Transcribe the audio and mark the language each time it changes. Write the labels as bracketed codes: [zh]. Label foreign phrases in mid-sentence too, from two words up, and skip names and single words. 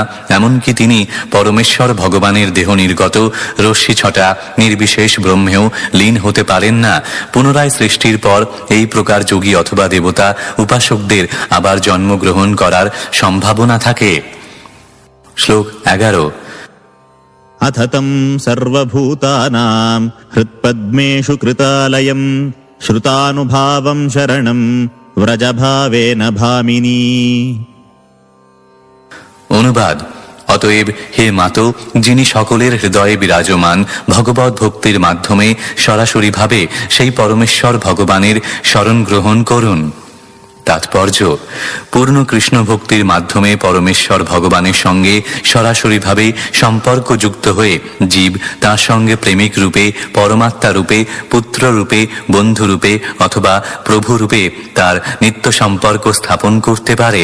[bn] এমনকি তিনি পরমেশ্বর ভগবানের দেহ নির্গত রশ্মি ছটা নির্বিশেষ ব্রহ্মেও লীন হতে পারেন না। পুনরায় সৃষ্টির পর এই প্রকার যোগী অথবা দেবতা উপাসকদের আবার জন্মগ্রহণ করার সম্ভাবনা থাকে। শ্লোক 11। [sa] अथ तं सर्वभूतानां हृत्पद्मेषु कृतालयं श्रुतानुभावं शरणं व्रजभावेन भामिनी। [bn] অনুবাদ: অতএব হে মাতো, যিনি সকলের হৃদয়ে বিরাজমান, ভগবত ভক্তির মাধ্যমে সরাসরিভাবে সেই পরমেশ্বর ভগবানের শরণ গ্রহণ করুন। তাৎপর্য: পূর্ণ কৃষ্ণ ভক্তির মাধ্যমে পরমেশ্বর ভগবানের সঙ্গে সরাসরিভাবে সম্পর্কযুক্ত হয়ে জীব তাঁর সঙ্গে প্রেমিক রূপে, পরমাত্মা রূপে, পুত্র রূপে, বন্ধু রূপে অথবা প্রভু রূপে তার নিত্য সম্পর্ক স্থাপন করতে পারে।